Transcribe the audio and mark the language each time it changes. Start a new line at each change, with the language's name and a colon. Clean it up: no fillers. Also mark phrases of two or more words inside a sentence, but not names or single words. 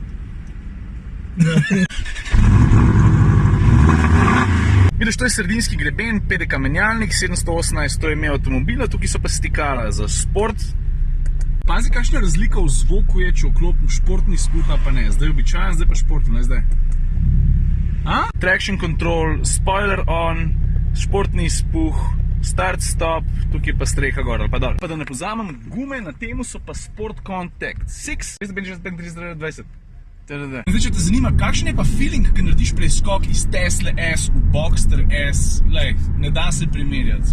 Slovenian: Vidiš, to je sredinski greben, PDK menjalnik, 718, to je ime avtomobila, tukaj so pa stikala za sport. Pazi, kakšna razlika v zvoku je, če vklopim športni spuh, pa ne. Zdaj je običajen, zdaj pa športni, ne zdaj.
English: Traction control, spoiler on,
Slovenian: športni spuh, start stop, tukaj pa streha gor ali pa dol. Pa da ne pozamem, gume na temu so pa Sport Contact 6, 235-20. Zdaj, če te zanima, kakšen je pa feeling, ko narediš preskok iz Tesla S v Boxster S, lej, ne da se primerjati.